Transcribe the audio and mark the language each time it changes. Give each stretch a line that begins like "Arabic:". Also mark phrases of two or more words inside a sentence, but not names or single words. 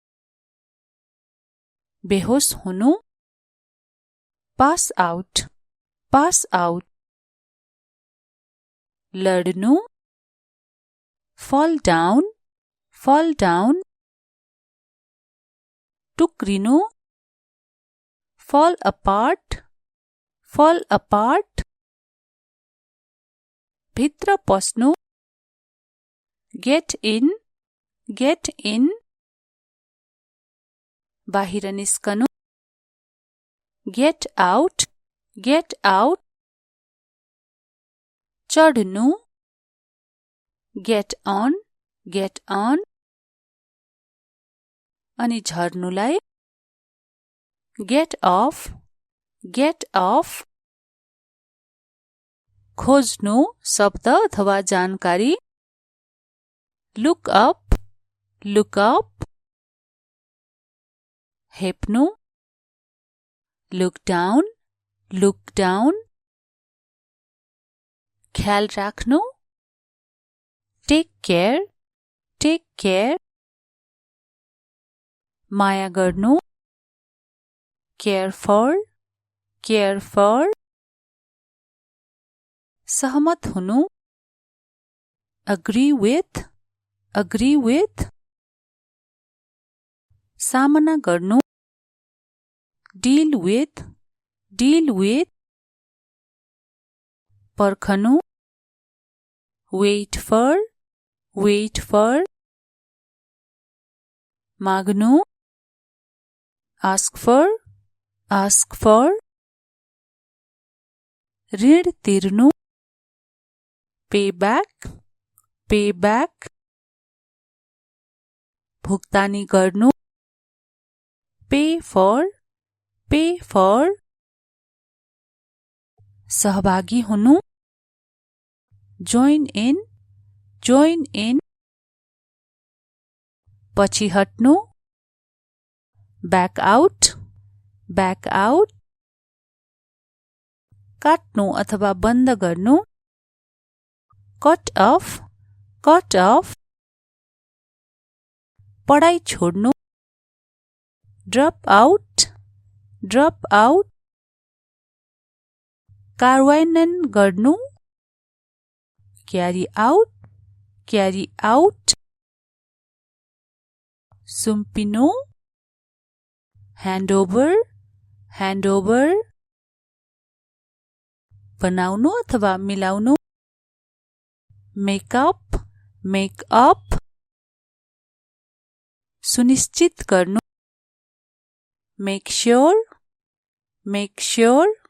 Nepali: बेहोस हुनु
English: pass out, pass out. लड्नु fall down, fall down. टुक्रिनु fall apart, fall apart। भित्र पस्नु get in, get in। बाहिर निस्कनु get out, get out। चढ्नु get on, get on।
Nepali: अनि झर्नुलाई
English: get off, get off।
Nepali: खोज्नु शब्द अथवा जानकारी
English: look up, look up। हेप्नु look down, look down।
Nepali: ख्याल राख्नु
English: take care, take care।
Nepali: माया गर्नु
English: care for, care for।
Nepali: सहमत हुनु
English: agree with, agree with।
Nepali: सामना गर्नु
English: deal with, deal with। पर्खनु wait for, wait for। माग्नु ask for, ask for।
Nepali: ऋण तिर्नु
English: pay back, pay back।
Nepali: भुक्तानी गर्नु
English: pay for, pay for।
Nepali: सहभागी हुनु
English: join in, join in।
Nepali: पछि हट्नु
English: back out, back out।
Nepali: काट्नु अथवा बन्द गर्नु
English: cut off, cut off।
Nepali: पढाइ छोड्नु
English: drop out, drop out।
Nepali: कार्यान्वयन गर्नु,
English: carry out,
Nepali: सुम्पिनु, ह्यान्डओभर, बनाउनु अथवा मिलाउनु, मेकअप, सुनिश्चित गर्नु,
English: make sure.